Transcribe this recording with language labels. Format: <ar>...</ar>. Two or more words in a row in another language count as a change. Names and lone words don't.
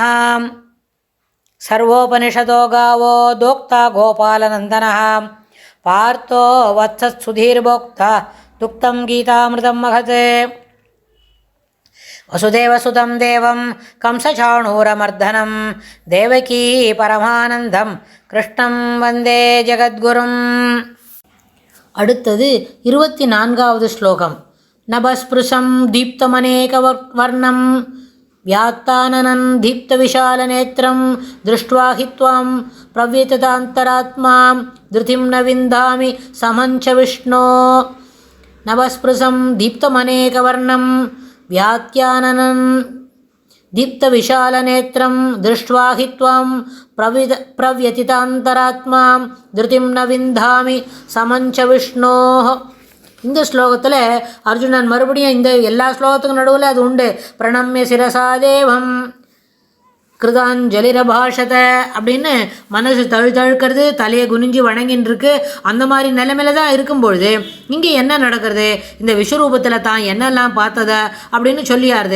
<sa>सर्वोपनिषदो गावो दोक्ता गोपालनन्दनः पार्थो वत्सत्सुधीर्भोक्ता दुक्तं गीतामृतं महत्। वसुदेवसुतं देवं कंसचाणूरमर्दनं देवकी परमानन्दं कृष्णं वन्दे जगद्गुरुम्।</sa> <ta>அடுத்தது 24வது ஸ்லோகம்.</ta> <sa>नभस्पृशं दीप्तमनेकवर्णं व्यात्ताननं दीप्तविशालनेत्रं दृष्ट्वा हि त्वां प्रव्यथितान्तरात्मा धृतिं न विन्दामि समं च विष्णो। नवस्पृशं दीप्तमनेकवर्णं व्यात्ताननं दीप्तविशालनेत्रं दृष्ट्वा हि त्वां प्रव्यथितान्तरात्मा धृतिं न विन्दामि समं च विष्णोः.</sa> <ta>இந்த ஸ்லோகத்தில் அர்ஜுனன் மறுபடியும் இந்த எல்லா ஸ்லோகத்துக்கும் நடுவில் அது உண்டு.</ta> <sa>प्रणम्य शिरसादेवं कृताञ्जलिरभाषत</sa> <ta>அப்படின்னு மனசு தழுக்கிறது, தலையை குனிஞ்சு வணங்கின்னு இருக்கு. அந்த மாதிரி நிலைமையில தான் இருக்கும்பொழுது இங்கே என்ன நடக்கிறது, இந்த விஸ்வரூபத்தில் தான் என்னெல்லாம் பார்த்தத அப்படின்னு சொல்லியாருது.</ta>